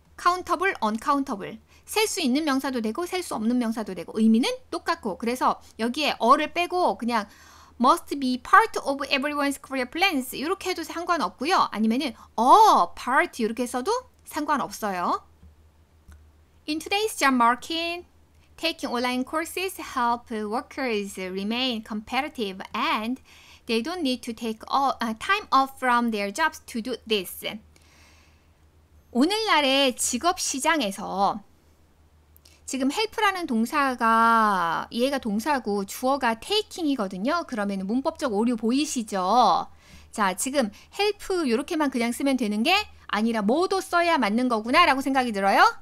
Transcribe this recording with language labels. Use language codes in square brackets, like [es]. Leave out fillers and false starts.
[en] countable, uncountable. [ko] 셀 수 있는 명사도 되고 셀 수 없는 명사도 되고 의미는 똑같고 그래서 여기에 어를 빼고 그냥 [en] must be part of everyone's career plans [ko] 이렇게 해도 상관없고요. 아니면은 part 이렇게 써도 상관없어요. [en] In today's job market, taking online courses help workers remain competitive and they don't need to take time off from their jobs to do this. [ko] 오늘날의 직업 시장에서 지금 help라는 동사가 얘가 동사고 주어가 taking이거든요. 그러면 문법적 오류 보이시죠? 자, 지금 help 이렇게만 그냥 쓰면 되는 게 아니라 뭐도 써야 맞는 거구나 라고 생각이 들어요.